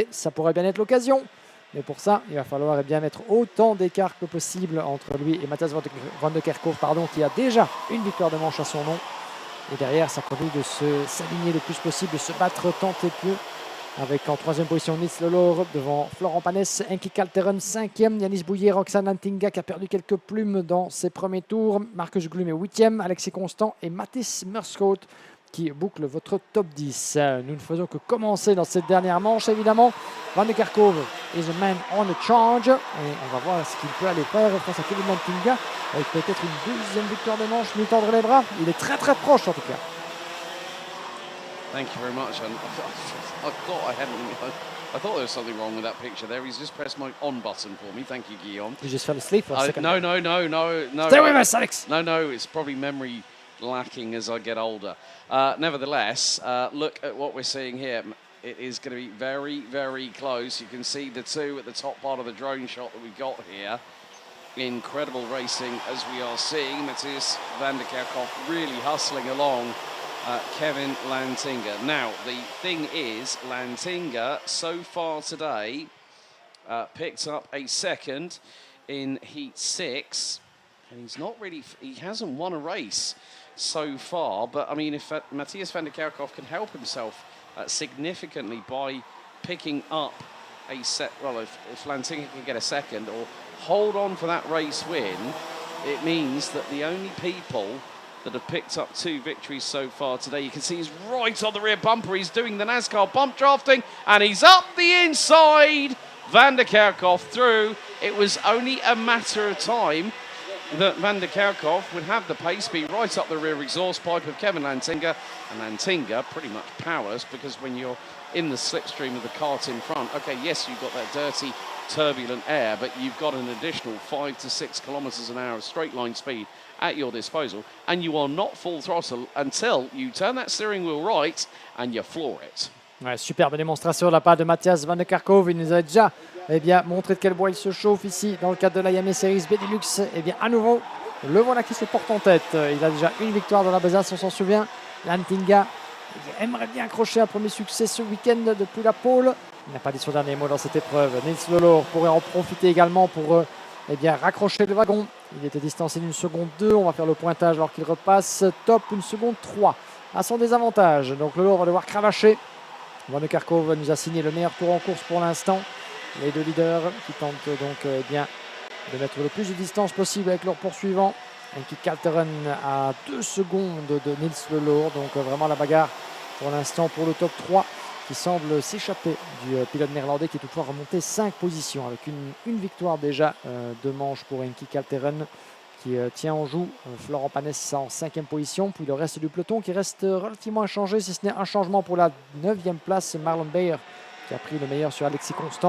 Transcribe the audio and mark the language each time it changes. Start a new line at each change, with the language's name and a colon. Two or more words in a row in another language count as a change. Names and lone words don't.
French: Ça pourrait bien être l'occasion, mais pour ça, il va falloir bien mettre autant d'écart que possible entre lui et Matthias van der Kerkhoff, qui a déjà une victoire de manche à son nom. Et derrière, ça continue de s'aligner le plus possible, de se battre tant et peu. Avec en 3e position Niels Lolo devant Florent Panès, Henki Kalteren 5e, Yanis Bouillet, Roxanne Lantinga qui a perdu quelques plumes dans ses premiers tours, Marcus Gloom est 8e, Alexis Constant et Mathis Merschalt qui boucle votre top 10. Nous ne faisons que commencer dans cette dernière manche, évidemment.
English: Van de Kerkhove is a man on a charge.
French: Et on va voir ce qu'il peut aller faire face à Kevin Lantinga, avec peut-être une deuxième victoire de manche, lui tendre les bras. Il est très très proche en tout cas.
English: Thank you very much. And I thought there was something wrong with that picture there. He's just pressed my on button for me. Thank you, Guillaume. You just fell asleep for a second. No. Stay with us, Alex. No, it's probably memory lacking as I get older. Nevertheless, look at what we're seeing here. It is going to be very, very close. You can see the two at the top part of the drone shot that we've got here. Incredible racing as we are seeing. Matthias van der Kerkhoff really hustling along Kevin Lantinga. Now, the thing is, Lantinga so far today picked up a second in Heat 6, and he hasn't won a race so far, but I mean, if Matthias van der Kerkhoff can help himself significantly by picking up a set, well, if Lantinga can get a second or hold on for that race win, it means that the only people that have picked up 2 victories so far today, you can see he's right on the rear bumper. He's doing the NASCAR bump drafting, and he's up the inside. Van der Kerkhoff through. It was only a matter of time that Van der Kerkhoff would have the pace be right up the rear exhaust pipe of Kevin Lantinga, and Lantinga pretty much powerless, because when you're in the slipstream of the kart in front, okay, yes, you've got that dirty, turbulent air, but you've got an additional 5 to 6 kilometers an hour of straight line speed at your disposal, and you are not full throttle until you turn that steering wheel right and you floor it.
French: Ouais, superbe démonstration de la part de Matthias van der Kerkhoff. Il nous a déjà montré de quel bois il se chauffe ici dans le cadre de la Iame Series Benelux. À nouveau, le voilà qui se porte en tête. Il a déjà une victoire dans la besace, on s'en souvient. Lantinga aimerait bien accrocher un premier succès ce week-end depuis la pole. Il n'a pas dit son dernier mot dans cette épreuve. Nils Lelor pourrait en profiter également pour raccrocher le wagon. Il était distancé d'une seconde 2. On va faire le pointage alors qu'il repasse top une seconde 3 à son désavantage. Donc Lelor va devoir cravacher. Van der Kerkhoff nous a signé le meilleur tour en course pour l'instant. Les 2 leaders qui tentent donc de mettre le plus de distance possible avec leur poursuivant. Et qui Kalteren à 2 secondes de Nils Lelor. Donc vraiment la bagarre pour l'instant pour le top 3 qui semble s'échapper du pilote néerlandais, qui est toutefois remonté 5 positions avec une victoire déjà de manche pour Enki Kalteren qui tient en joue Florent Panès en 5e position, puis le reste du peloton qui reste relativement inchangé, si ce n'est un changement pour la 9e place, Marlon Bayer qui a pris le meilleur sur Alexis Constant.